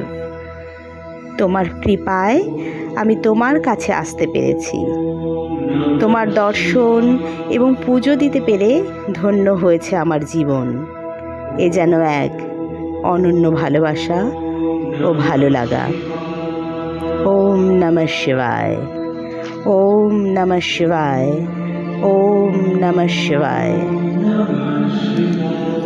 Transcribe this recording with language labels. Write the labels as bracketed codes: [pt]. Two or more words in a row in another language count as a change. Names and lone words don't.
[bn] তোমার কৃপায় আমি তোমার কাছে আসতে পেরেছি। তোমার দর্শন এবং পুজো দিতে পেরে ধন্য হয়েছে আমার জীবন। এ যেন এক অনন্য ভালোবাসা ও ভালো লাগা। [sa] ওম নমঃ শিবায়, ওম নমঃ শিবায়, ওম নমঃ শিবায়।